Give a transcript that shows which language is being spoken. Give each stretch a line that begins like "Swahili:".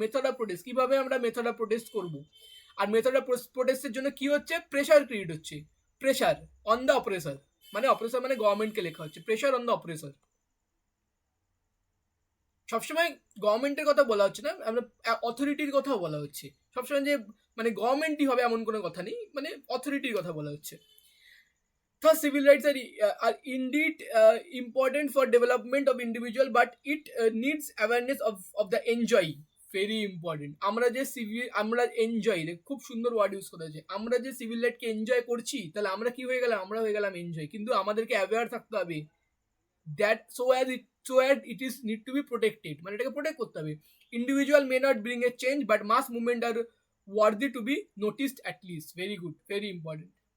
Bangla: Method of protest, কিভাবে আমরা method of protest করব, আর মেথড অফ প্রোটেস্টের জন্য কি হচ্ছে, প্রেশার ক্রিয়েট হচ্ছে,
English: pressure on the oppressor,
Bangla: মানে অপারেসর মানে গভর্নমেন্টকে লেখা হচ্ছে, প্রেশার অন দ্য অপারেসর। সবসময় গভর্নমেন্টের কথা বলা হচ্ছে না, আমরা অথরিটির কথাও বলা হচ্ছে। সবসময় যে মানে গভর্নমেন্টই হবে এমন কোনো কথা নেই, মানে অথরিটির কথা বলা হচ্ছে।
English: Thus, civil rights are indeed important for development of individual, but it needs awareness of the enjoy. Very important.
Bangla: আমরা এনজয়, খুব সুন্দর ওয়ার্ড ইউজ করা হয়েছে। আমরা যে সিভিল রাইটকে এনজয় করছি, তাহলে আমরা কি হয়ে গেলাম, আমরা হয়ে গেলাম এনজয়। কিন্তু আমাদেরকে অ্যাওয়্যার থাকতে হবে
English: that so as it is need to be protected,
Bangla: মানে এটাকে প্রোটেক্ট করতে হবে।
English: Individual may not bring a change, but mass movement are worthy to be noticed at least. Very good, very important.